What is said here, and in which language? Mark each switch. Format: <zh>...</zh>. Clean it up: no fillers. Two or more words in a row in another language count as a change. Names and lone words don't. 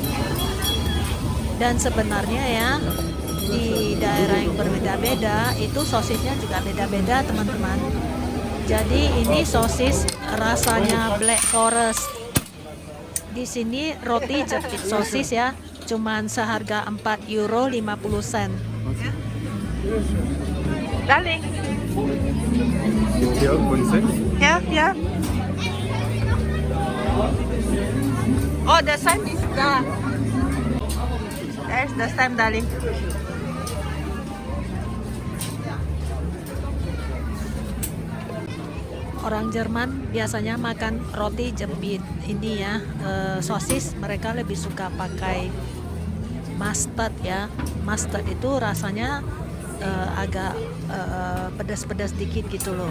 <id>Dan sebenarnya ya di daerah yang berbeda-beda itu sosisnya juga beda-beda teman-teman. Jadi ini sosis rasanya Black Forest. Di sini roti jepit sosis ya, cuman seharga €4.50. Darling.</id> <de>Hier irgendwo ein Cent?</de> <en>Yeah, yeah. Oh, the sign is there. There's the sign, darling.</en> <id>Orang Jerman biasanya makan roti jepit ini ya, sosis. Mereka lebih suka pakai mustard ya. Mustard itu rasanya agak pedas-pedas dikit gitu loh.</id>